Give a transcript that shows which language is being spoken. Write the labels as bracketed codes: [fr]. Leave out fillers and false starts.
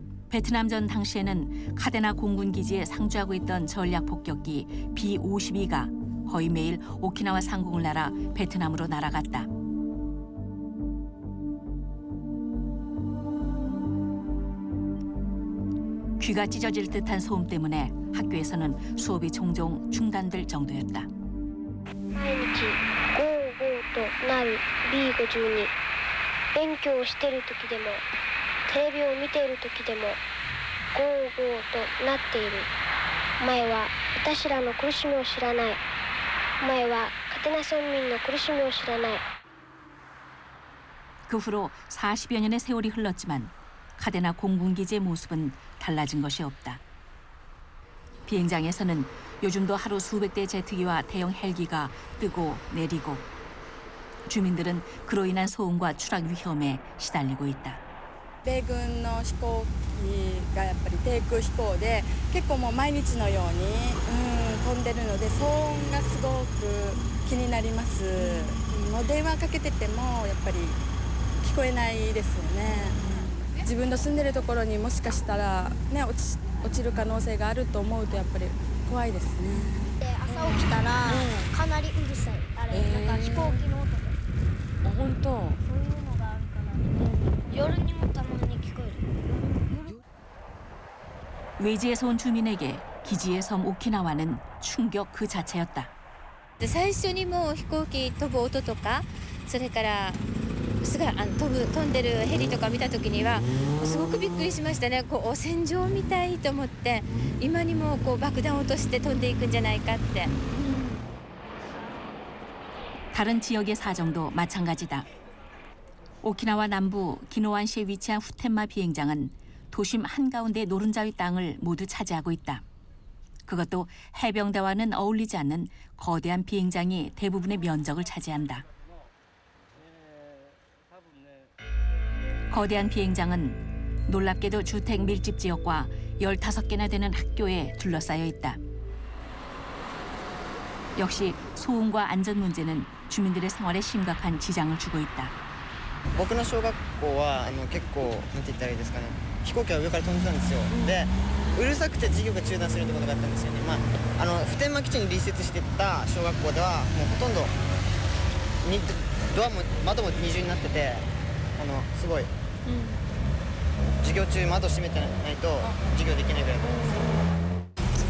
[ko] 베트남전 당시에는 카데나 공군 기지에 상주하고 있던 전략 폭격기 B-52가 거의 매일 오키나와 상공을 날아 베트남으로 날아갔다. 귀가 찢어질 듯한 소음 때문에 학교에서는 수업이 종종 중단될 정도였다. [ja] 毎日ゴーゴーとなる B52 勉強をしている時でもテレビを見ている時でもゴーゴーとなっている。前は私らの苦しみを知らない。前はカテナ村民の苦しみを知らない。 [ko] 그 후로 40여 년의 세월이 흘렀지만 카데나 공군기지의 모습은 달라진 것이 없다. 비행장에서는 요즘도 하루 수백 대의 제트기와 대형 헬기가 뜨고 내리고 주민들은 그로 인한 소음과 추락 위험에 시달리고 있다. [ja] 米軍の飛行機がやっぱり低空飛行で結構もう毎日のように、飛んでるので騒音がすごく気になります。もう電話かけててもやっぱり聞こえないですよね。自分の住んでるところにもしかしたらね落ちる可能性があると思うとやっぱり怖いですね。で朝起きたらかなりうるさい。あれなんか飛行機の音で。本当。そういうのがあるかなと思う。夜にもたまに聞こえる。 [ko] 외지에서 온 주민에게 기지의 섬 오키나와는 충격 그 자체였다. [ja] で最初にもう飛行機飛ぶ音とかそれから飛んでるヘリとか見た時にはすごくびっくりしましたね。こう戦場みたいと思って今にもこう爆弾を落として飛んでいくんじゃないかって。 [ko] 다른 지역의 사정도 마찬가지다. 오키나와 남부 기노완시에 위치한 후텐마 비행장은 도심 한가운데 노른자위 땅을 모두 차지하고 있다. 그것도 해병대와는 어울리지 않는 거대한 비행장이 대부분의 면적을 차지한다. 거대한 비행장은 놀랍게도 주택 밀집 지역과 15개나 되는 학교에 둘러싸여 있다. 역시 소음과 안전 문제는 주민들의 생활에 심각한 지장을 주고 있다. [ja] 僕の小学校は結構なんて言ったらいいですかね、飛行機が上から飛んでたんですよ。でうるさくて授業が中断するってことがあったんですよね。普天間基地に隣接してた小学校ではもうほとんどドアも窓も二重になっててすごい、授業中窓閉めてないと授業できないぐらいだったんですよ。